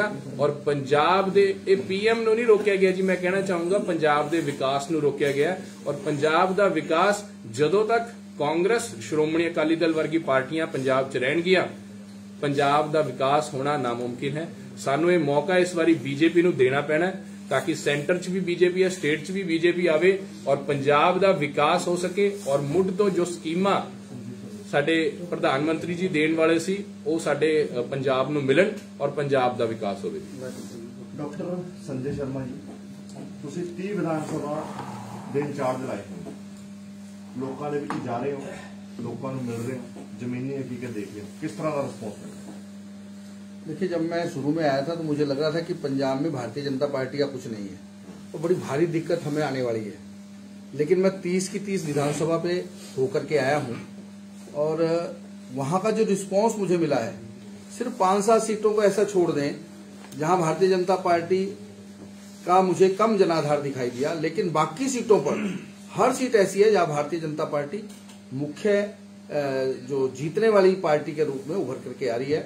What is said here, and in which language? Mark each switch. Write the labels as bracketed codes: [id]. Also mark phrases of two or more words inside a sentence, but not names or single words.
[pa] ਔਰ ਪੰਜਾਬ ਦੇ ਇਹ ਪੀਐਮ ਨੂੰ ਨਹੀਂ ਰੋਕਿਆ ਗਿਆ ਜੀ, ਮੈਂ ਕਹਿਣਾ ਚਾਹੂੰਗਾ ਪੰਜਾਬ ਦੇ ਵਿਕਾਸ ਨੂੰ ਰੋਕਿਆ ਗਿਆ। ਔਰ ਪੰਜਾਬ ਦਾ ਵਿਕਾਸ ਜਦੋਂ ਤੱਕ ਕਾਂਗਰਸ, ਸ਼੍ਰੋਮਣੀ ਅਕਾਲੀ ਦਲ ਵਰਗੀ ਪਾਰਟੀਆਂ ਪੰਜਾਬ 'ਚ ਰਹਿਣਗੀਆਂ, ਪੰਜਾਬ ਦਾ ਵਿਕਾਸ ਹੋਣਾ ਨਾਮੁਮਕਿਨ ਹੈ। ਸਾਨੂੰ ਇਹ ਮੌਕਾ ਇਸ ਵਾਰੀ ਬੀਜੇਪੀ ਨੂੰ ਦੇਣਾ ਪੈਣਾ ਤਾਕਿ ਸੈਂਟਰ 'ਚ ਭੀ ਬੀਜੇਪੀ ਹੈ, ਸਟੇਟ 'ਚ ਭੀ ਬੀਜੇਪੀ ਆਵੇ ਔਰ ਪੰਜਾਬ ਦਾ ਵਿਕਾਸ ਹੋ ਸਕੇ ਔਰ ਮੁੱਢ ਤੋਂ ਜੋ ਸਕੀਮਾਂ ਸਾਡੇ ਪ੍ਰਧਾਨਮੰਤਰੀ ਜੀ ਦੇਣ ਵਾਲੇ ਸੀ ਵੋ ਸਾਡੇ ਪੰਜਾਬ ਨੂੰ ਮਿਲਣ ਔਰ ਪੰਜਾਬ ਦਾ ਵਿਕਾਸ ਹੋਵੇ। ਡਾਕਟਰ ਸੰਜੇ ਸ਼ਰਮਾ ਜੀ, ਤੁਸੀਂ 30 ਵਿਧਾਨ ਸਭਾ ਦੇ ਇੰਚਾਰਜ ਲਾਏ ਹੋ, ਲੋਕਾਂ ਦੇ ਵਿੱਚ ਜਾ ਰਹੇ ਹੋ, ਲੋਕਾਂ ਨੂੰ ਮਿਲ ਰਹੇ ਹੋ, ਜ਼ਮੀਨੀ ਹਕੀਕਤ ਦੇਖ ਰਹੇ ਹੋ, लोकां नूं मिल रहे हो, जमीनी हकीकत देख रहे हो, [hi] किस तरह का रिस्पॉन्स मिल रहा है? देखिए, जब मैं शुरू में आया था तो मुझे लग रहा था कि पंजाब में भारतीय जनता पार्टी का कुछ नहीं है और बड़ी भारी दिक्कत हमें आने वाली है। लेकिन मैं 30 की 30 विधानसभा पे होकर के आया हूं और वहां का जो रिस्पांस मुझे मिला है, सिर्फ 5-7 सीटों को ऐसा छोड़ दें जहां भारतीय जनता पार्टी का मुझे कम जनाधार दिखाई दिया, लेकिन बाकी सीटों पर हर सीट ऐसी है जहां भारतीय जनता पार्टी मुख्य जो जीतने वाली पार्टी के रूप में उभर करके आ रही है।